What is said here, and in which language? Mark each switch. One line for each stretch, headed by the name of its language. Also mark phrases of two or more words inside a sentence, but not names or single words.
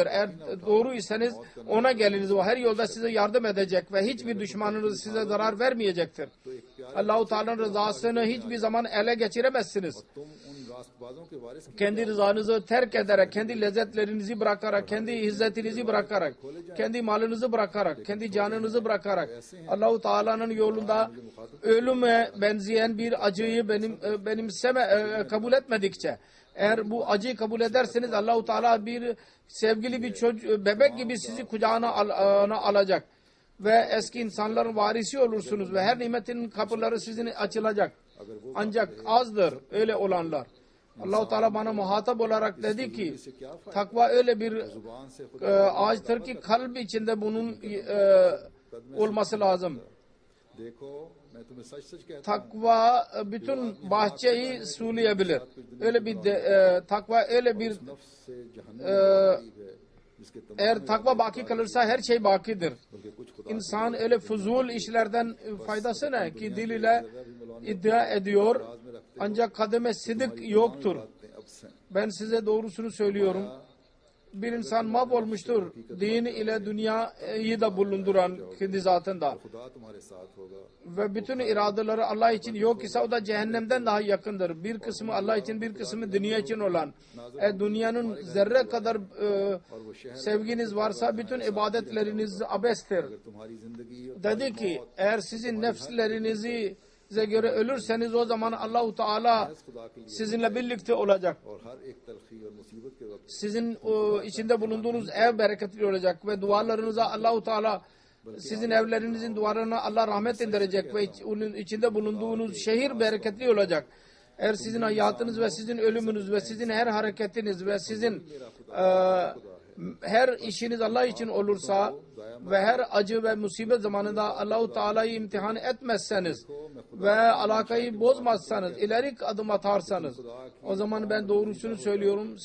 Turkish: Eğer doğru iseniz ona geliniz. O her yolda size yardım edecek ve hiçbir düşmanınız size zarar vermeyecektir. Allah-u Teala'nın rızasını hiçbir zaman ele geçiremezsiniz.
Urdu: تم ان راستبازوں کے وارث کی
Turkish: Kendi rızanızı terk ederek, kendi lezzetlerinizi bırakarak, kendi izzetinizi bırakarak, kendi malınızı bırakarak, kendi canınızı bırakarak Allah-u Teala'nın yolunda ölüme benzeyen bir acıyı kabul etmedikçe, eğer bu acıyı kabul ederseniz Allah-u Teala bir sevgili bir bebek gibi sizi kucağına alacak ve eski insanların varisi olursunuz ve her nimetin kapıları sizin açılacak. Ancak azdır öyle olanlar. Allah-u Teala bana muhatap olarak dedi ki takva öyle bir
Urdu: زبان سے
Turkish: ağaçtır ki kalp içinde bunun olması lazım.
Urdu: دیکھو میں تمہیں سچ سچ کہتا ہوں
Turkish: Takva bütün bahçeyi sulayabilir. Öyle bir takva öyle bir
Urdu: نفس سے جہنم قریب ہے جس کے تمام
Turkish: eğer takva baki kalırsa her şey bakidir.
Urdu: بلکہ کچھ خدا
Turkish: İnsan öyle fuzul işlerden faydası ne ki dil ile iddia ediyor ancak kademe sidik yoktur.
Urdu: باتیں اب سے
Turkish: Ben size doğrusunu söylüyorum. Bir insan mahvolmuştur. Din ile dünyayı da bulunduran kendi zatında.
Urdu: خدا تمہارے ساتھ ہوگا
Turkish: Ve bütün iradeleri Allah için yok ise o da cehennemden daha yakındır. Bir kısmı Allah için, bir kısmı dünya için olan. Dünyanın zerre kadar sevginiz varsa bütün ibadetleriniz abestir.
Urdu: تمہاری زندگی
Turkish: Dedi ki eğer sizin nefslerinize göre ölürseniz o zaman Allah-u Teala sizinle birlikte olacak.
Urdu: اور ہر ایک تلخی اور مصیبت کے وقت
Turkish: Sizin içinde bulunduğunuz ev bereketli olacak ve dualarınıza Allah-u Teala sizin evlerinizin duvarına Allah rahmet indirecek ve onun içinde bulunduğunuz şehir bereketli olacak. Eğer sizin hayatınız ve sizin ölümünüz ve sizin her hareketiniz ve sizin her işiniz Allah için olursa ve her acı ve musibet zamanında Allah-u Teala'yı imtihan etmezseniz ve alakayı bozmazsanız, ileri adım atarsanız o zaman ben doğrusunu söylüyorum.